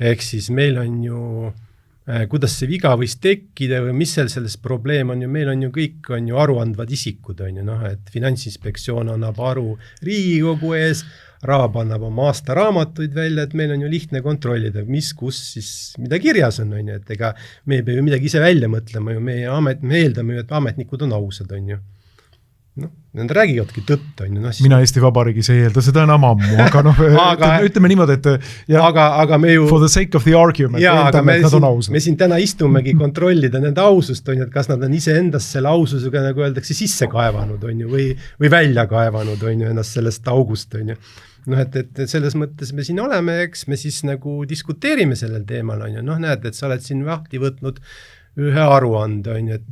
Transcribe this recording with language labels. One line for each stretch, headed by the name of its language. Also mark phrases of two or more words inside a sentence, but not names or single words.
Estonian: ehk siis meil on ju, kuidas see viga võis tekkida või mis selles probleem on ju, meil on ju kõik on ju aruandvad isikud, on ju, noh, et Finantsinspektsioon annab aru Riigikogu ees, Raab annab oma aastaraamatuid välja, et meil on ju lihtne kontrollida, mis, kus siis, mida kirjas on ju, et ega me ei pea ju midagi ise välja mõtlema ju, me eeldame ju, et ametnikud on ausad, on ju. Noh, nad räägivadki tõtt, on ju. No, mina Eesti Vabariigis ei eelda seda enam ammu, aga noh, ütleme niimoodi, et ja, aga me ju,
English: for the sake of the argument,
Estonian: eeldame, et nad on ausad. Me siin täna istumegi kontrollida nende ausust, on ju, et kas nad on ise endast selle aususega, nagu öeldakse, sisse kaevanud, on ju, või välja kaevanud, on ju, ennast sellest august, on ju. Noh, et selles mõttes me siin oleme, eks me siis nagu diskuteerime sellel teemal, on ju, noh, näed, et sa oled siin lahti võtnud ühe aruande, on ju, et